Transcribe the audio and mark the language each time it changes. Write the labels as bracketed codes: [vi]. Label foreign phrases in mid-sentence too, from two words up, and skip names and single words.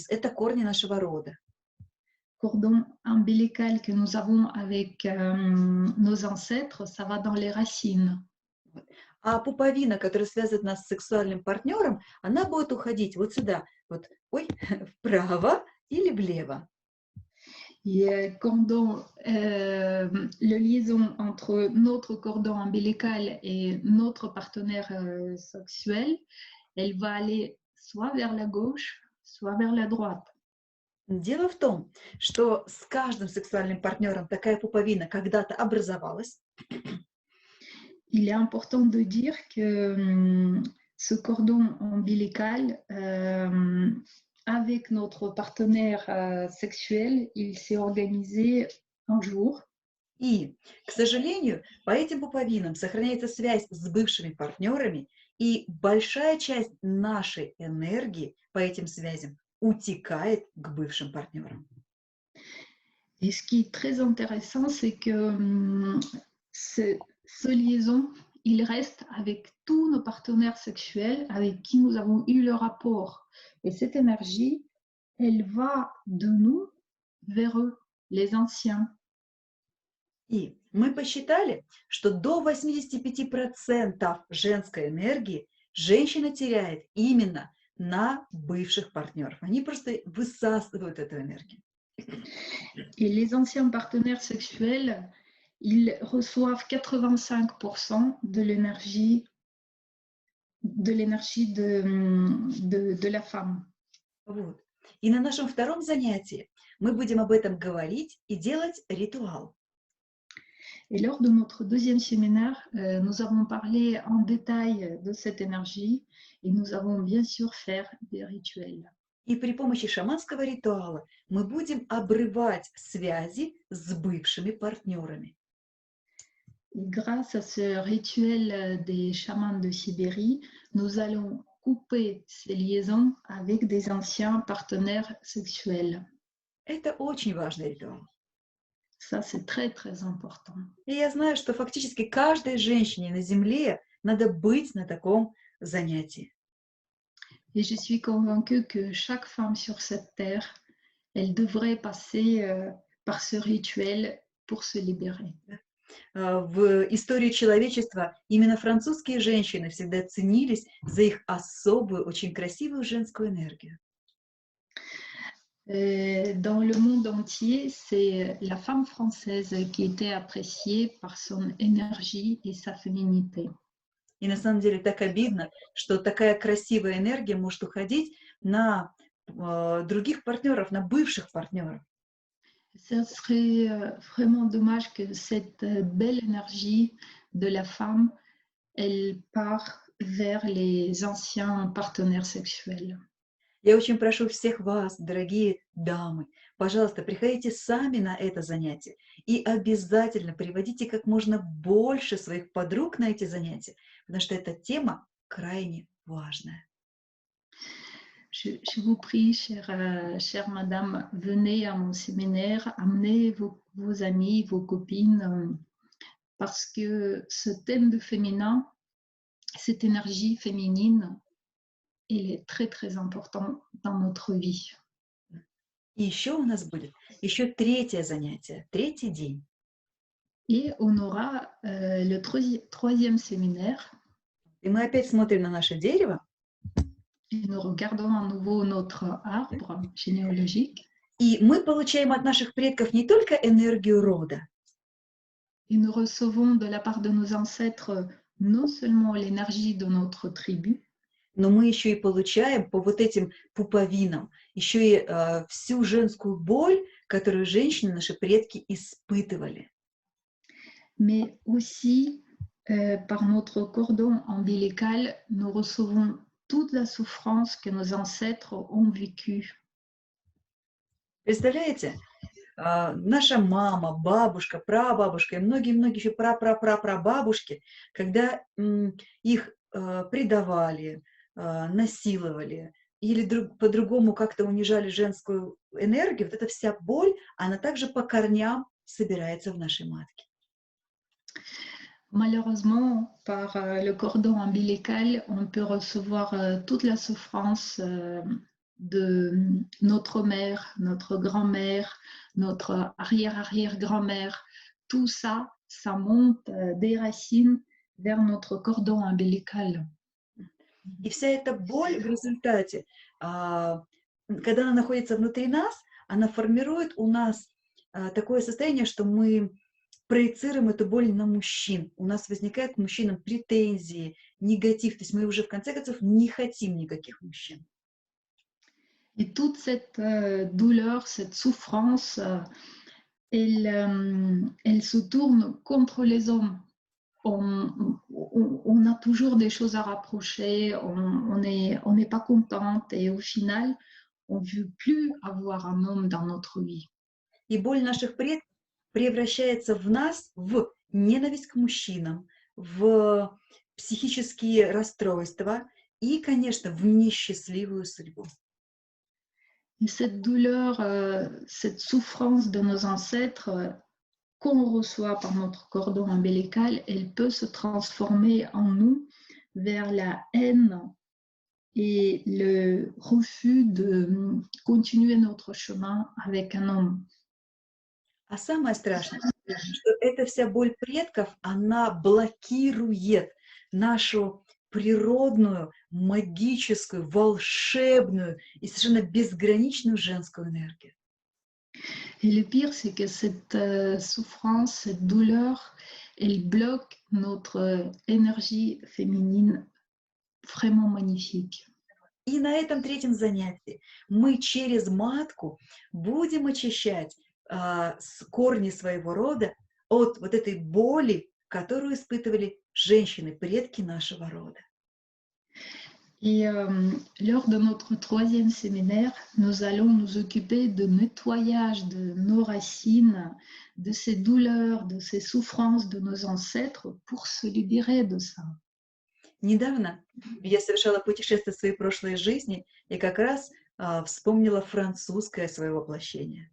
[ru] Это корни нашего рода. [fr] Cordon ombilical que nous avons avec nos ancêtres, ça va dans les racines. [ru] А пуповина, которая связывает нас с сексуальным партнером, она будет уходить вот сюда, вот, вправо или влево. [fr] Et la liaison entre notre cordon ombilical et notre partenaire sexuel, elle va aller soit vers la gauche, soit vers la droite. [ru] Дело в том, что с каждым сексуальным партнером такая пуповина когда-то образовалась. [fr] Il est important de dire que ce cordon ombilical, avec notre partenaire sexuel, il s'est organisé un jour. [ru] И, к сожалению, по этим пуповинам сохраняется связь с бывшими партнерами, и большая часть нашей энергии по этим связям утекает к бывшим партнерам. [fr] Et ce qui est très intéressant, c'est que ce liaison, il reste avec tous nos partenaires sexuels avec qui nous avons eu le rapport. Et cette énergie, elle va de nous vers eux, les anciens. [ru] И мы посчитали, что до 85% женской энергии женщина теряет именно на бывших партнеров. Они просто высасывают эту энергию. [fr] Et les anciens partenaires sexuels, ils reçoivent 85% de l'énergie de la femme. [ru] Вот. И на нашем втором занятии мы будем об этом говорить и делать ритуал. [fr] Et lors de notre deuxième séminaire, nous avons parlé en détail de cette énergie et nous avons bien sûr fait des rituels. [ru] И при помощи шаманского ритуала мы будем обрывать связи с бывшими партнерами. [fr] Et grâce à ce rituel des chamans de Sibérie, nous allons couper ces liaisons avec des anciens partenaires sexuels. [ru] Это очень важный ритуал. [fr] Ça, c'est très, très important. [ru] И я знаю, что фактически каждой женщине на Земле надо быть на таком занятии. [fr] Et je suis convaincue que chaque femme sur cette terre, elle devrait passer par ce rituel pour se libérer. [ru] В истории человечества именно французские женщины всегда ценились за их особую, очень красивую женскую энергию. [fr] Dans le monde entier, c'est la femme française qui était appréciée par son énergie et sa féminité. [ru] И на самом деле так обидно, что такая красивая энергия может уходить на других партнеров, на бывших партнеров. [fr] Ce serait vraiment dommage que cette belle énergie de la femme, elle part vers les anciens partenaires sexuels. [ru] Я очень прошу всех вас, дорогие дамы, пожалуйста, приходите сами на это занятие и обязательно приводите как можно больше своих подруг на эти занятия, потому что эта тема крайне важная. [fr] Je vous prie, chère madame, venez à mon séminaire, amenez vos amis, vos copines, parce que ce thème de féminin, cette énergie féminine, elle est très très important dans notre vie. [ru] И еще у нас будет еще третье занятие, третий день. [fr] Et on aura le troisième séminaire. [ru] И мы опять смотрим на наше дерево. [fr] Et nous regardons à nouveau notre arbre généalogique. [ru] И мы получаем от наших предков не только энергию рода, [fr] Et nous recevons de la part de nos ancêtres non seulement l'énergie de notre tribu, [ru] но мы еще и получаем по вот этим пуповинам еще и всю женскую боль, которую женщины, наши предки, испытывали. [fr] mais aussi par notre cordon ombilical, nous recevons toute la souffrance que nos ancêtres ont vécue. [ru] Представляете, наша мама, бабушка, прабабушка и многие-многие еще прапрапрапрабабушки, когда их предавали, насиловали или по-другому как-то унижали женскую энергию, вот эта вся боль, она также по корням собирается в нашей матке. [fr] Malheureusement, par le cordon ombilical, on peut recevoir toute la souffrance de notre mère, notre grand-mère, notre arrière-arrière-grand-mère. Tout ça, ça monte des racines vers notre cordon ombilical. [ru] И вся эта боль в результате, когда она находится внутри нас, она формирует у нас такое состояние, что мы проецируем эту боль на мужчин. У нас возникают к мужчинам претензии, негатив. То есть мы уже в конце концов не хотим никаких мужчин. [fr] Et toute cette douleur, cette souffrance, elle se tourne contre les hommes. On a toujours des choses à rapprocher, on n'est pas contente et au final, on ne veut plus avoir un homme dans notre vie. [ru] И боль наших предков превращается в нас в ненависть к мужчинам, в психические расстройства и, конечно, в несчастливую судьбу. [fr] Et cette douleur, cette souffrance de nos ancêtres qu'on reçoit par notre cordon ombilical, elle peut se transformer en nous vers la haine et le refus de continuer notre chemin avec un homme. [ru] А самое страшное, что эта вся боль предков, она блокирует нашу природную, магическую, волшебную и совершенно безграничную женскую энергию. [fr] Et le pire, c'est que cette souffrance, cette douleur, elle bloque notre énergie féminine vraiment magnifique. [ru] И на этом третьем занятии мы через матку будем очищать корни своего рода от вот этой боли, которую испытывали женщины, предки нашего рода. [fr] Et lors de notre troisième séminaire, nous allons nous occuper de nettoyage de nos racines, de ces douleurs, de ces souffrances de nos ancêtres pour se libérer de ça. [ru] Недавно я совершала путешествие в своей прошлой жизни и как раз вспомнила французское свое воплощение.